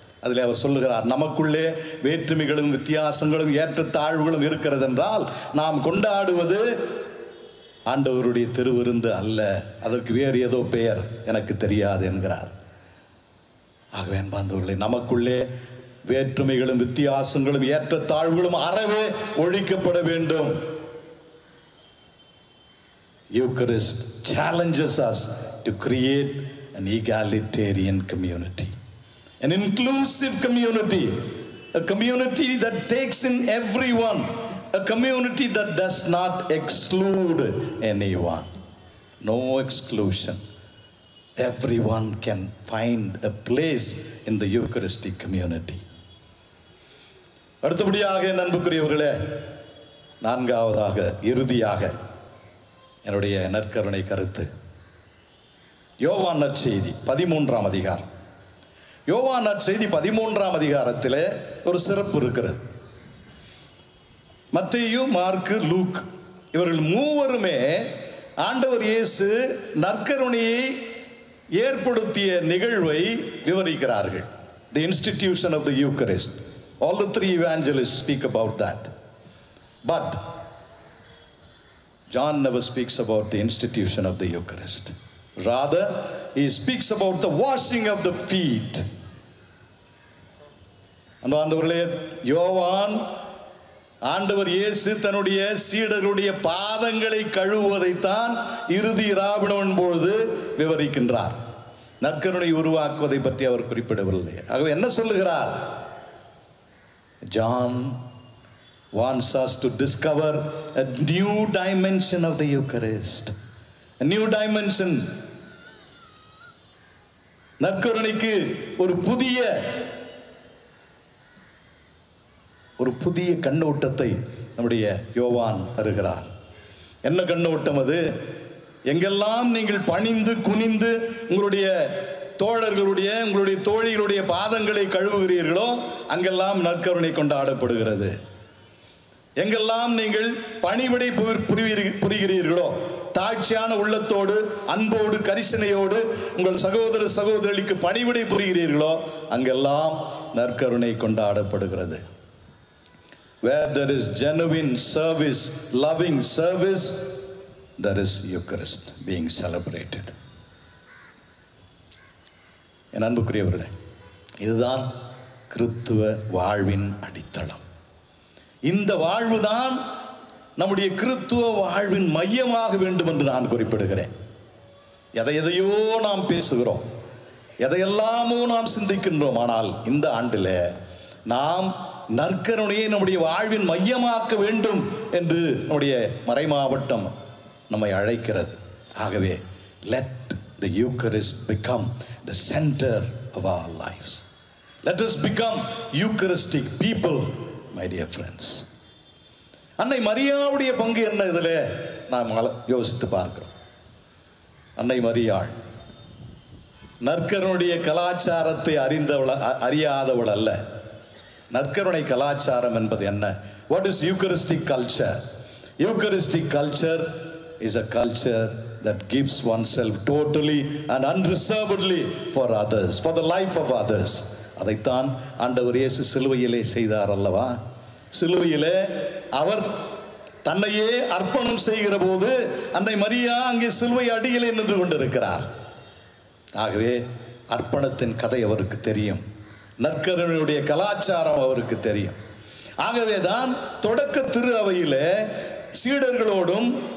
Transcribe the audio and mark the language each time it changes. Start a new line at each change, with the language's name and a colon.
Tamil: அதில் அவர் சொல்லுகிறார், நமக்குள்ளே வேற்றுமைகளும் வித்தியாசங்களும் ஏற்றத்தாழ்வுகளும் இருக்கிறது என்றால் நாம் கொண்டாடுவது ஆண்டவருடைய திருவிருந்து அல்ல, அதற்கு வேறு ஏதோ பெயர் எனக்கு தெரியாது என்கிறார். ஆகவே அன்பார்ந்தவர்களே, நமக்குள்ளே வேற்றுமைகளும் வித்தியாசங்களும் ஏற்றத்தாழ்வுகளும் அறவே ஒழிக்கப்பட வேண்டும்.
English: Eucharist challenges us to create an egalitarian community, an inclusive community, a community that takes in everyone, a community that does not exclude anyone. No exclusion. Everyone can find a place in the Eucharistic community.
Tamil: அடுத்தபடியாக அன்புக்குரியவர்களே, நான்காவதாக இறுதியாக என்னுடைய நற்கருணை கருத்து, யோவான் நற்செய்தி 13ஆம் அதிகாரம். யோவான் நற்செய்தி 13ஆம் அதிகாரத்தில் ஒரு சிறப்பு இருக்கிறது. மத்தேயு, மார்க்கு, லூக் இவர்கள் மூவருமே ஆண்டவர் இயேசு நற்கருணையை ஏற்படுத்திய நிகழ்வை விவரிக்கிறார்கள்.
English: The institution of the Eucharist. All the three evangelists speak about that. But John never speaks about the institution of the Eucharist. Rather, he speaks about the washing of the feet.
Tamil: அன்பார்ந்தவர்களே, யோவான் ஆண்டவர் இயேசு தன்னுடைய சீடர்களுடைய பாதங்களை கழுவுவதைத்தான் இறுதி இராவினவன் பொழுது விவரிக்கின்றார். நற்கருணை உருவாக்குவதை பற்றி அவர் குறிப்பிடவில்லை. ஆகவே என்ன சொல்லுகிறார்?
English: John wants us to discover a new dimension of the Eucharist. A new dimension.
Tamil: நற்கருணைக்கு ஒரு புதிய கண்ணோட்டத்தை நம்முடைய யோவான் தருகிறார். என்ன கண்ணோட்டம் அது? எங்கெல்லாம் நீங்கள் பணிந்து குனிந்து உங்களுடைய தோழர்களுடைய உங்களுடைய தோழிகளுடைய பாதங்களை கழுவுகிறீர்களோ அங்கெல்லாம் நற்கருணை கொண்டாடப்படுகிறது. எங்கெல்லாம் நீங்கள் பணிவிடை புரிகிறீர்களோ, தாழ்ச்சியான உள்ளத்தோடு அன்போடு கரிசனையோடு உங்கள் சகோதர சகோதரிகளுக்கு பணிவிடை புரிகிறீர்களோ அங்கெல்லாம் நற்கருணை கொண்டாடப்படுகிறது.
English: Where there is genuine service, loving service, there is Eucharist being celebrated.
Tamil: என் அன்புக்குரியவர்களே, இதுதான் கிறித்துவ வாழ்வின் அடித்தளம். இந்த வாழ்வுதான் நம்முடைய கிறித்துவ வாழ்வின் மையமாக வேண்டும் என்று நான் குறிப்பிடுகிறேன். எதையோ நாம் பேசுகிறோம், எதையெல்லாமோ நாம் சிந்திக்கின்றோம். ஆனால் இந்த ஆண்டில் நாம் நற்கருணையை நம்முடைய வாழ்வின் மையமாக்க வேண்டும் என்று நம்முடைய மறைமாவட்டம் நம்மை அழைக்கிறது. ஆகவே
English: let the Eucharist become the center of our lives. Let us become Eucharistic people, my dear friends.
Tamil: அன்னை மரியாவுடைய பங்கு என்ன இதில் நாம் யோசித்து பார்க்கிறோம். அன்னை மரியாள் நற்கருணையுடைய கலாச்சாரத்தை அறியாதவள் அல்ல. நற்கருணை கலாச்சாரம் என்பது என்ன?
English: What is Eucharistic culture? Eucharistic culture is a culture that gives oneself totally and unreservedly for others, for the life of others.
Tamil: அதைத்தான் ஆண்டவர் இயேசு சிலுவையிலே செய்தார் அல்லவா? சிலுவையிலே அவர் தன்னையே அர்ப்பணம் செய்கிற போது அன்னை மரியா அங்கே சிலுவை அடியிலே நின்று கொண்டிருக்கிறார். ஆகவே அர்ப்பணத்தின் கதை அவருக்கு தெரியும், நற்கருணையுடைய கலாச்சாரம் அவருக்கு தெரியும். ஆகவேதான் தொடக்க திரு அவையிலே சீடர்களோடும்